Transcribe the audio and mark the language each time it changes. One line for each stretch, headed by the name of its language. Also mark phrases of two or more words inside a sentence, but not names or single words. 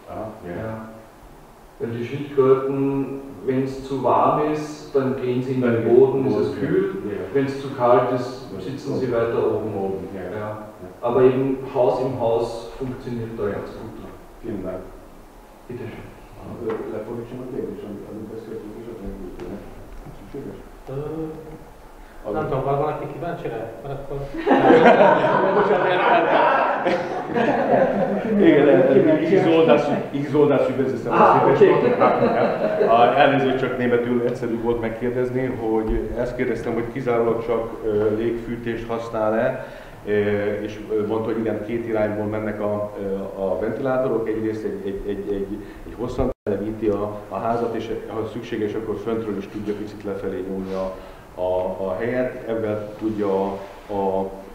German: Weil die Schildkröten, wenn es zu warm ist, dann gehen sie in den Boden, ist es kühl. Wenn es zu kalt ist, sitzen sie weiter oben. Aber eben Haus im Haus funktioniert da ganz gut. Vielen Dank. Bitte schön.
Hungarian: Nem tudom, van valaki kíváncsi rá? Mert akkor... Igen,
German: ich soll das übersetzen.
Hungarian: Elnézést, csak németül egyszerű volt megkérdezni, hogy ezt kérdeztem, hogy kizárólag csak légfűtést használ-e, és mondta, hogy igen, két irányból mennek a ventilátorok, egyrészt egy hosszan melegíti a házat, és ha szükséges, akkor föntről is tudja picit lefelé nyúlni a helyet, ebben tudja a